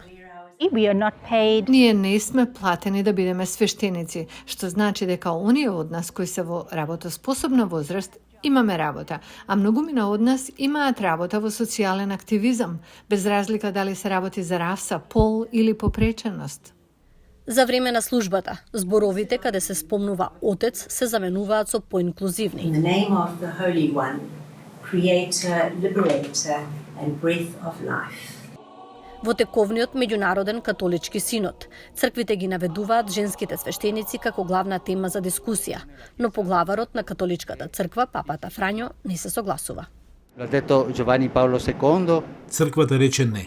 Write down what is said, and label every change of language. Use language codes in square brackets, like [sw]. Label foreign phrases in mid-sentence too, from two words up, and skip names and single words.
[mk] Ние не сме платени да бидеме свештеници, што значи дека оние од нас кои се во работоспособна возраст имаме работа, а многумина од нас имаат работа во социјален активизам, без разлика дали се работи за раса, пол или попреченост. За време на службата, зборовите каде се спомнува отец се заменуваат со поинклузивни. [en] In the name of the Holy One, Creator, Liberator and Breath of Life. [mk] Во тековниот меѓународен католички синод, црквите ги наведуваат женските свештеници како главна тема за дискусија, но поглаварот на католичката црква, папата Фрањо, не се согласува. Црквата рече не.